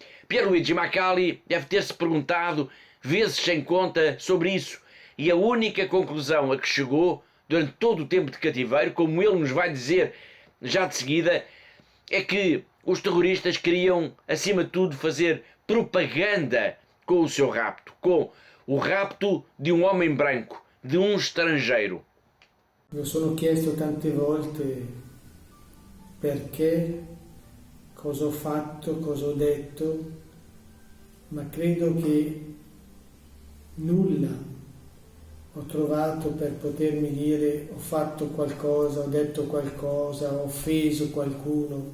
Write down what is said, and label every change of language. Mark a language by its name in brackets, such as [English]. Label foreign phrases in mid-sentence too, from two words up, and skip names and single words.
[Portuguese] Pierluigi Macali deve ter-se perguntado vezes sem conta sobre isso, e a única conclusão a que chegou durante todo o tempo de cativeiro, como ele nos vai dizer já de seguida, é que os terroristas queriam, acima de tudo, fazer propaganda com o seu rapto, com o rapto de um homem branco, de um estrangeiro. [Italian] Mi sono chiesto tante volte perché, cosa ho fatto, cosa ho detto, ma credo che nulla ho trovato per potermi dire ho fatto qualcosa, ho detto qualcosa, ho offeso qualcuno.